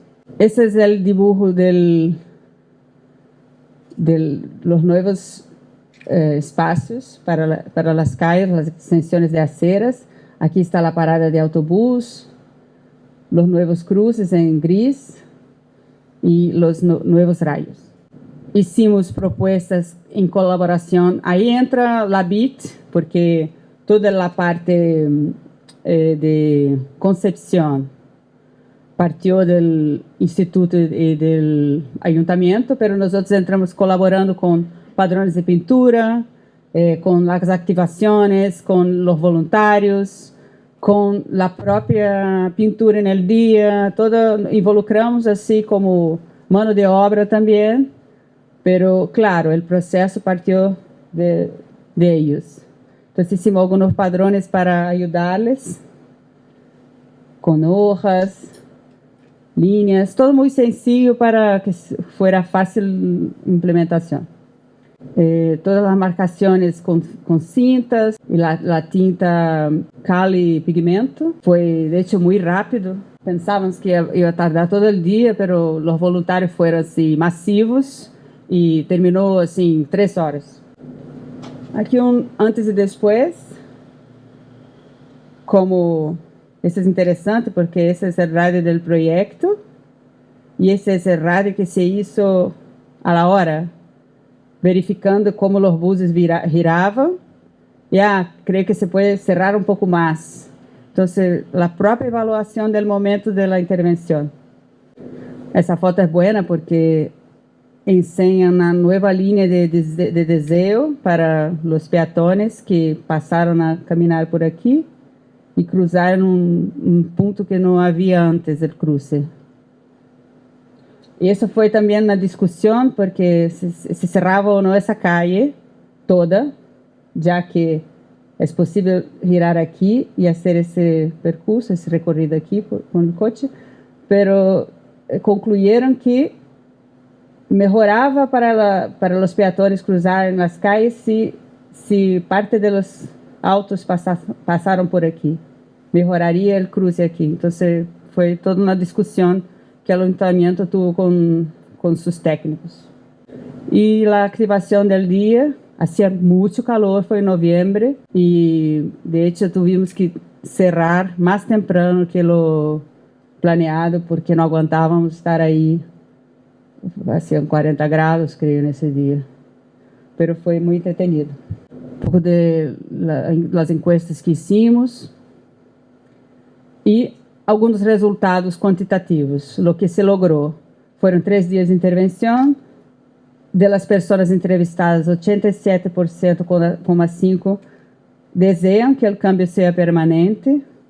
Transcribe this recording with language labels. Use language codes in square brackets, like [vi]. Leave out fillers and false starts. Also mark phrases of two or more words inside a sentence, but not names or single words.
[pt] Esse é o [es] dibujo de los [pt] novos espaços para as calles, as extensões de aceras. Aqui está a parada de autobús, os novos cruces em gris e os novos raios. [es] Hicimos propuestas [pt] em colaboração. Aí entra a BIT, porque toda a parte de concepção partiu do Instituto e do Ayuntamiento, mas nós entramos colaborando com padrões de pintura, com as ativações, com os voluntários, com a própria pintura no dia, involucramos assim como [es] mano de obra [pt] também. Pero, claro, o processo partiu de ellos. Então, hicimos alguns padrões para ajudá-los, com [es] hojas, líneas, todo muy sencillo para que fuera fácil implementación. Todas las marcaciones con cintas y la tinta Cali Pigmento. Fue de hecho muy rápido. Pensábamos que iba a tardar todo el día, pero los voluntarios fueron así masivos y terminó así en 3 horas. Aquí un antes y después. [pt] Como esse é interessante porque esse é o rádio do projeto e esse é o rádio que [es] se hizo a la hora, [pt] verificando como os buses giravam. Creio que se pode cerrar um pouco mais. Então, a própria avaliação do momento da intervenção. Essa foto é boa porque ensina uma nova linha de desenho para os peatones que passaram a caminhar por aqui e cruzaram um ponto que não havia antes do cruce. E isso foi também na discussão, porque se cerrava ou não essa calle toda, já que é possível girar aqui e fazer esse percurso, esse recorrido aqui com o coche, pero concluíram que melhorava para os peatones cruzarem as calles se parte dos autos passaram por aqui. Melhoraria o cruce aqui. Então, foi toda uma discussão que o ayuntamiento tuvo com seus técnicos. E a ativação do dia, hacía muito calor, foi em novembro, e [es] de hecho [pt] tivemos que cerrar mais temprano que o planeado, porque não aguantávamos estar aí. Hacían 40 graus, creio, nesse dia. Pero foi muito entretenido. Um pouco das encuestas que hicimos e alguns resultados quantitativos. O que se logrou foram 3 dias de intervenção. Das pessoas entrevistadas, 87,5% desejam que o câmbio seja permanente.